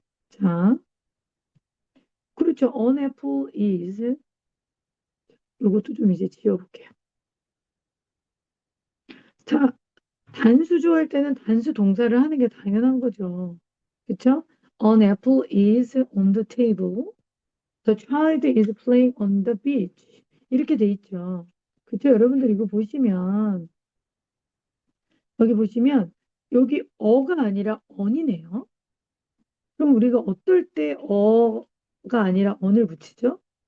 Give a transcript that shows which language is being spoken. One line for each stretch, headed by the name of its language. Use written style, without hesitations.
Korean: 자, 그렇죠. An apple is 이것도 좀 이제 지워볼게요. 자, 단수주어 할 때는 단수 동사를 하는 게 당연한 거죠.
English: 그쵸? An apple is on the table. The child is playing on the beach.
Korean: 이렇게 돼 있죠. 그쵸? 여러분들 이거 보시면, 여기 보시면, 여기 어가 아니라 언이네요. 그럼 우리가 어떨 때 어가 아니라 언을 붙이죠?